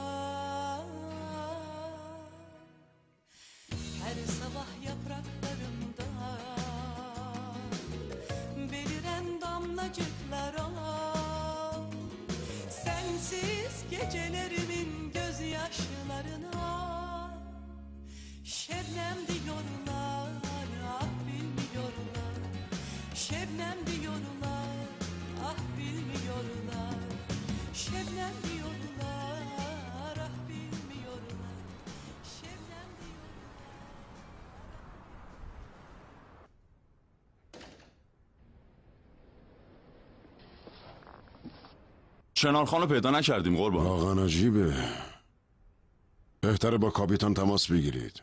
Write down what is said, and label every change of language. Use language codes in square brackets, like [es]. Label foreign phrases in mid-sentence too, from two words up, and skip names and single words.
[tr] Her sabah yapraklarımda beliren damlacıklara Gecelerimin gözyaşlarına şebnem diyorlar, ah bilmiyorlar. Şebnem diyorlar, ah bilmiyorlar. Şebnem diyorlar, ah bilmiyorlar. Şebnem [fa] شنارخان رو پیدا نکردیم قربان. واقعا عجیبه. بهتره با کاپیتان تماس بگیرید.